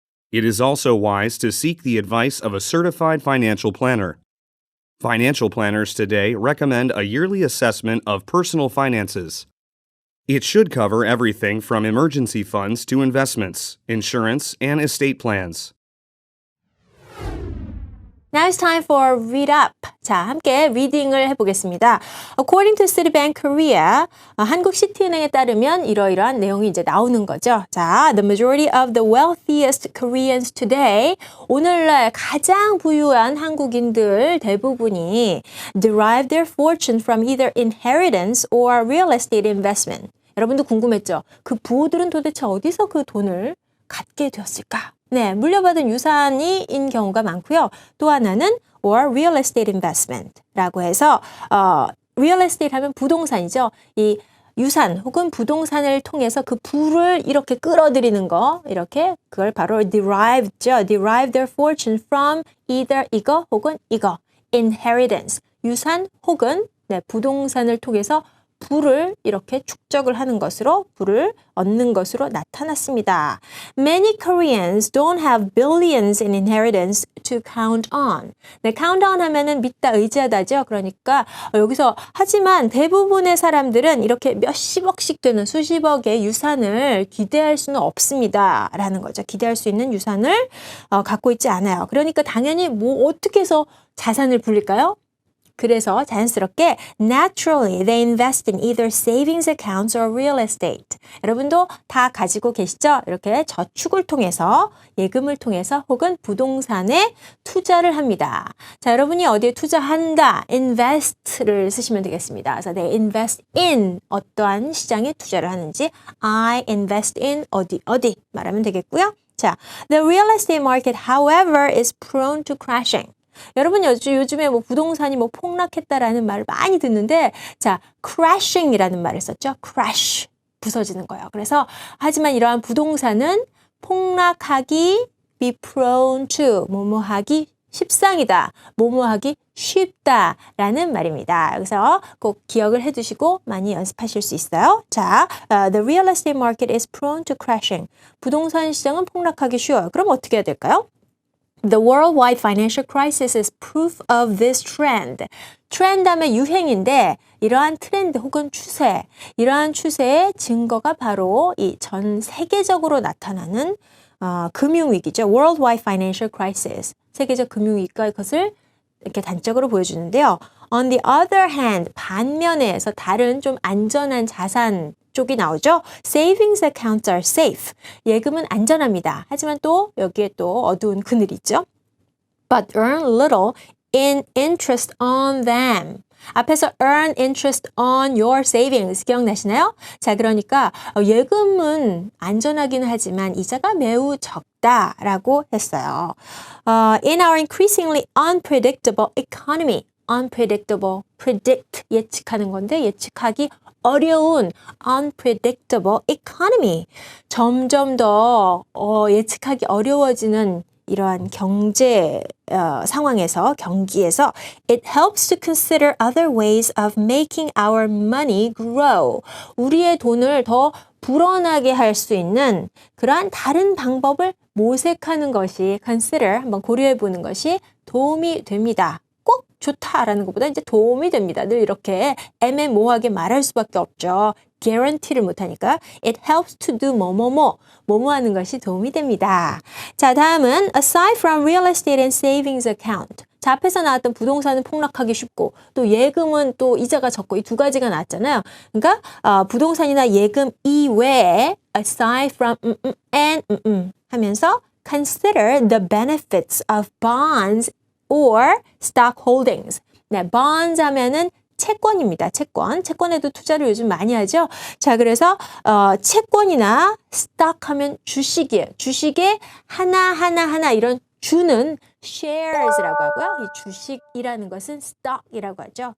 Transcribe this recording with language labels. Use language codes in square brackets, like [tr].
[en] It is also wise to seek the advice of a certified financial planner. Financial planners today recommend a yearly assessment of personal finances. It should cover everything from emergency funds to investments, insurance, and estate plans. Now it's time for read up. [ko] 자, 함께 리딩을 해보겠습니다. [en] According to Citibank Korea, [ko] 한국 시티은행에 따르면 이러이러한 내용이 이제 나오는 거죠. [en] 자, the majority of the wealthiest Koreans today, [ko] 오늘날 가장 부유한 한국인들 대부분이 [en] derive their fortune from either inheritance or real estate investment. [ko] 여러분도 궁금했죠? 그 부호들은 도대체 어디서 그 돈을 갖게 되었을까? 네, 물려받은 유산인 경우가 많고요. 또 하나는 [en] or real estate investment [ko] 라고 해서 real estate 하면 부동산이죠. 이 유산 혹은 부동산을 통해서 그 부를 이렇게 끌어들이는 거, 이렇게 그걸 바로 derive죠. [en] derive their fortune from either [ko] 이거 혹은 이거. inheritance, 유산 혹은 네, 부동산을 통해서 부를 이렇게 축적을 하는 것으로 부를 얻는 것으로 나타났습니다. [en] Many Koreans don't have billions in inheritance to count on. [ko] 네, count on 하면은 믿다, 의지하다죠. 그러니까 여기서 하지만 대부분의 사람들은 이렇게 몇십억씩 되는 수십억의 유산을 기대할 수는 없습니다. 라는 거죠. 기대할 수 있는 유산을 갖고 있지 않아요. 그러니까 당연히 뭐 어떻게 해서 자산을 불릴까요? 그래서 자연스럽게 [en] naturally they invest in either savings accounts or real estate. [ko] 여러분도 다 가지고 계시죠? 이렇게 저축을 통해서 예금을 통해서 혹은 부동산에 투자를 합니다. 자, 여러분이 어디에 투자한다, invest를 쓰시면 되겠습니다. 그래서 [en] they invest in [ko] 어떠한 시장에 투자를 하는지 [en] I invest in [ko] 어디 말하면 되겠고요. [en] 자, the real estate market, however, is prone to crashing. [ko] 여러분 요즘에 뭐 부동산이 뭐 폭락했다라는 말을 많이 듣는데 자, crashing이라는 말을 썼죠. crash, 부서지는 거예요. 그래서 하지만 이러한 부동산은 폭락하기 [en] be prone to, [ko] 뭐뭐하기 십상이다, 뭐뭐하기 쉽다라는 말입니다. 그래서 꼭 기억을 해두시고 많이 연습하실 수 있어요. [en] 자, the real estate market is prone to crashing. [ko] 부동산 시장은 폭락하기 쉬워요. 그럼 어떻게 해야 될까요? [en] The worldwide financial crisis is proof of this trend. [ko] 트렌드 하면 유행인데 이러한 트렌드 혹은 추세, 이러한 추세의 증거가 바로 이 전 세계적으로 나타나는 금융위기죠. [en] Worldwide financial crisis. [ko] 세계적 금융위기가 이것을 이렇게 단적으로 보여주는데요. [en] On the other hand, [ko] 반면에서 다른 좀 안전한 자산 쪽이 나오죠. [en] Savings accounts are safe. [ko] 예금은 안전합니다. 하지만 또 여기에 또 어두운 그늘이 있죠. [en] But earn little in interest on them. [ko] 앞에서 [en] earn interest on your savings [ko] 기억나시나요? 자, 그러니까 예금은 안전하긴 하지만 이자가 매우 적다라고 했어요. [en] In our increasingly unpredictable economy, unpredictable, predict [ko] 예측하는 건데 예측하기 어려운 [en] unpredictable economy. [ko] 점점 더 예측하기 어려워지는 이러한 경제 상황에서, 경기에서 [en] it helps to consider other ways of making our money grow. [ko] 우리의 돈을 더 불어나게 할 수 있는 그러한 다른 방법을 모색하는 것이 consider 한번 고려해 보는 것이 도움이 됩니다. 꼭 좋다라는 것보다 이제 도움이 됩니다. 늘 이렇게 애매모호하게 말할 수밖에 없죠. guarantee를 못하니까 [en] it helps to do [ko] 뭐뭐 하는 것이 도움이 됩니다. [en] 자, 다음은 aside from real estate and savings account. [ko] 자, 앞에서 나왔던 부동산은 폭락하기 쉽고 또 예금은 또 이자가 적고 이 두 가지가 나왔잖아요. 그러니까 부동산이나 예금 이외에 [en] aside from and 하면서 consider the benefits of bonds or stock holdings. [ko] 네, bonds 하면은 채권입니다. 채권에도 투자를 요즘 많이 하죠. 자, 그래서 채권이나 stock 하면 주식이에요. 주식에 하나 이런 주는 shares라고 하고요. 이 주식이라는 것은 stock이라고 하죠.